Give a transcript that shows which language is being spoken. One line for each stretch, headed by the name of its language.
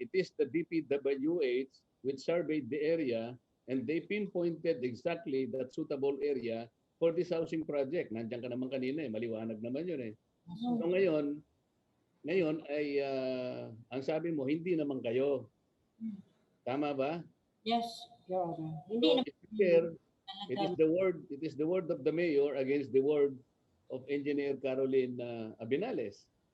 English: It is the DPWH which surveyed the area and they pinpointed exactly that suitable area for this housing project.
Filipino: Nandiyan ka naman kanina eh, maliwanag naman yun eh. So ngayon ay ang sabi mo, hindi naman kayo. Tama ba?
English: Yes, Your Honor.
Filipino: Hindi
English: So,
Filipino: naman.
English: Mr. Chair, it is the word of the mayor against the word of Engineer Carol Lyn Abinales.